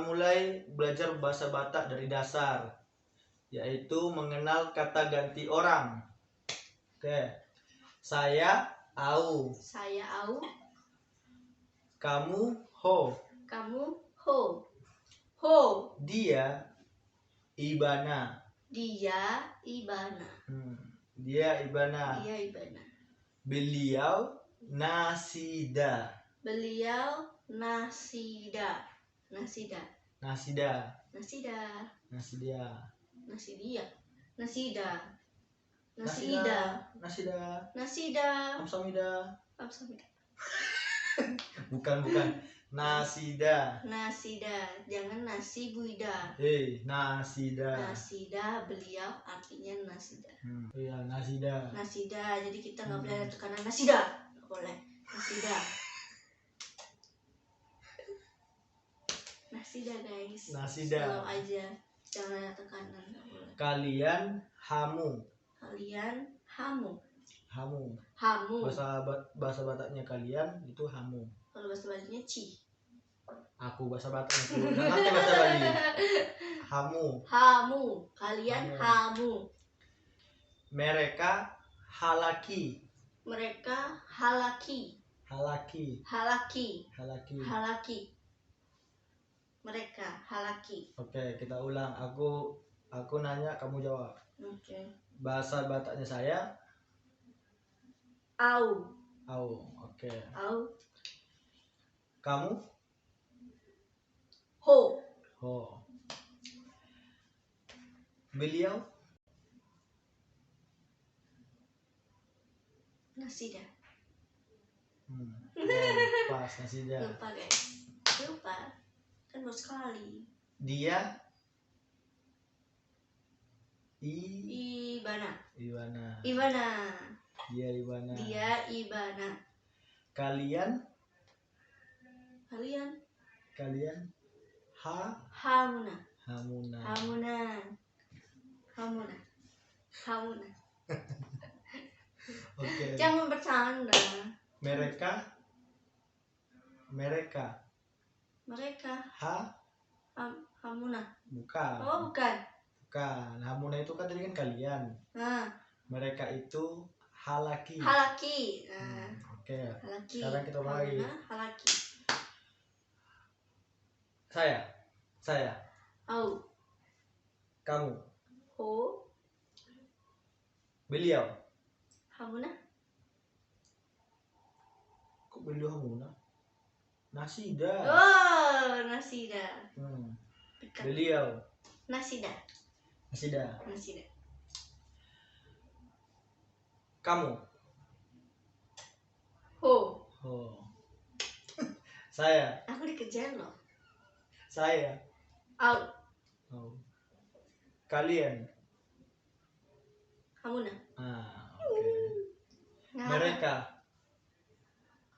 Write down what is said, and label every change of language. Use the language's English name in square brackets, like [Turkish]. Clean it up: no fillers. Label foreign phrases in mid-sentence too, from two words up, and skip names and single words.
[Indonesian] mulai belajar bahasa Batak dari dasar, yaitu mengenal kata ganti orang. Oke, saya au, Saya au, kamu ho, [Batak Toba] kamu ho. Ho, [Indonesian] dia ibana, dia ibana. dia ibana, Dia ibana. beliau nasida, [Batak Toba] Beliau nasida. Nasida. [Indonesian] nasida, Nasida. nasidia, [Batak Toba] Nasidia. Nasida. Nasida. nasida, nasida, [Indonesian] Nasida. kamsahamnida. Kamsahamnida. Bukan, nasida. Nasida. Jangan nasi buida. Nasida. Nasida beliau artinya nasida. Iya, nasida. Nasida. Jadi kita nggak boleh ada tekanan nasida. Nggak boleh. [Batak Toba] Nasida. Nasida guys. [Indonesian] Nasida. Slow aja. Jangan ada tekanan. Nggak boleh. Kalian hamu. Kalian hamu. Hamu. Hamu. Bahasa Bataknya kalian itu hamu. Kalau bahasa Balinya ci. Aku bahasa Bataknya nggak ngerti bahasa Bali. Hamu. [Batak Toba] Hamu. Kalian hamu. [Indonesian] Mereka halaki. Mereka halaki. Halaki. Halaki. Halaki. Halaki. Mereka halaki. Oke, kita ulang. Aku nanya, kamu jawab. Oke. Bahasa Bataknya saya Au. au. Oke. Au. Kamu Ho. ho. Beliau Nasida. pas nasida. Lupa guys. Lupa. Kan baru sekali. Dia Ibana. Ibana. Ibana. Dia Ibana. Dia ibana. Kalian Kalian hamuna. hamuna. [Batak Toba] Hamuna. Hamuna. Hamuna. [Indonesian] Oke. Jangan bercanda. Mereka Mereka hamuna. bukan. Oh bukan. Bukan. Hamuna itu kan tadi kan kalian. Nah, Mereka itu halaki. halaki. Nah, Oke. halaki. Sekarang kita ulang lagi. [Batak Toba] Hamuna, halaki. [Indonesian] Saya. Au. Kamu. Ho. Beliau. Hamuna. Kok beliau hamuna? Nasida. Oh, nasida. Dekat. Beliau. Nasida. Nasida. Nasida. Kamu. Ho. Oh. Saya. Aku dikejar loh. Saya. Au. Oh. Kalian. Hamuna. Oke. Nah, Mereka.